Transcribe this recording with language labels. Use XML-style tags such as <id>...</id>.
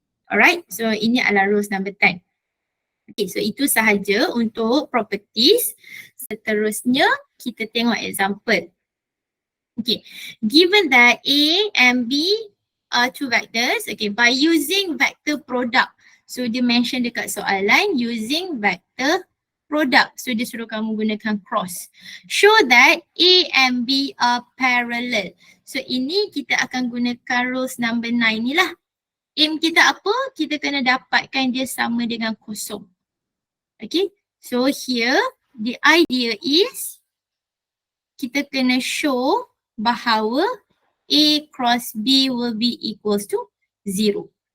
<en>Alright, so</en> <ms>ini adalah</ms> <en>rules number 10.</en> <ms>Okay, so itu sahaja untuk properties. Seterusnya kita tengok example.</ms> <en>Okay, given that A and B are two vectors, okay, by using vector product. So dia mention</en> <ms>dekat soalan</ms> <en>using vector product. So</en> <ms>dia suruh kamu gunakan</ms> <en>cross. Show that A and B are parallel.</en> <ms>So ini kita akan gunakan rules number 9 ni lah. Aim kita apa? Kita kena dapatkan dia sama dengan kosong.</ms> <en>Okay, so here the idea is</en> <ms>kita kena</ms> <en>show</en> <ms>bahawa</ms> <en>A cross B will be equals to 0.</en>